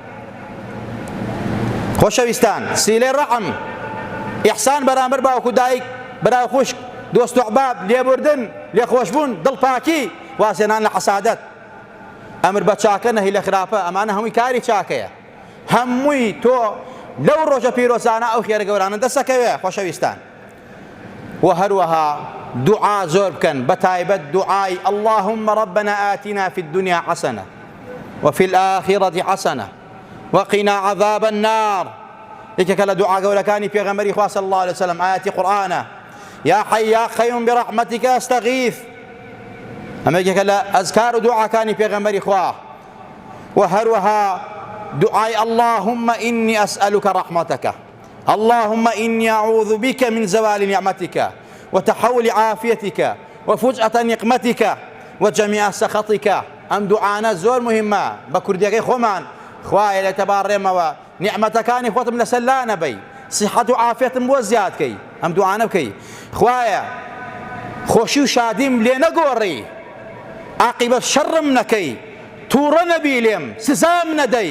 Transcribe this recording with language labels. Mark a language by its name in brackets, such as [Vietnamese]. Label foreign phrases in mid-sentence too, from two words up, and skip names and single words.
[Central Kurdish] خۆشەویستان، سیلەی ڕەحم، ئیحسان بەرامبەر باوکو دایک، برای خوشک، دۆست و ئەحباب، لێبوردن، لێخۆشبوون، دڵپاکی، واسێنان لە حەسادەت، ئەمر بە چاکە نەهی لە خراپە، ئەمانە هەمووی کاری چاکەیە. هەمووی تۆ لەو ڕۆژە پیرۆزانە ئەو خێرە گەورانە دەسەکەوێ. خۆشەویستان، و هەروەها دوعا زۆر بکەن، بەتایبەت دوعای [Arabic] اللهم ربنا آتنا في الدنيا حسنة وفي الآخرة حسنة وقنا عذاب النار. [Central Kurdish] یەکێکە لە دوعا گەورەکانی پێغەمبەری خوا [Arabic] صلی الله عليه وسلم [Central Kurdish] ئاەتی قورئانە، [Arabic] یا حی یا قەیوم برحمتك استغیث. [Central Kurdish] ئەمە یەکێکە لە ئەزکار و دوعاکانی پێغەمبەری خوا. [Arabic] و [Central Kurdish] هەروەها دعای [Arabic] اللهم إني أسألك رحمتك، اللهم إني أعوذ بك من زوال نعمتك وتحول عافيتك وفجأة نقمتك وجميع سخطك. [Central Kurdish] ئەم دوعانە زۆر مهمە بە کوردیەکەی خۆمان. خوایە لە تەبارڕێمەوە نیعمەتەکانی خۆتم لەسەر لا نەبەی، سیحەت و عافیەتم بۆ زیاد کەی، ئەم دوعانە بکەی. خوایە خۆشی و شادیم لێ نەگۆڕی، عاقیبەت شەڕم نەکەی، تووڕە نەبی لێم، سزام نەدەی.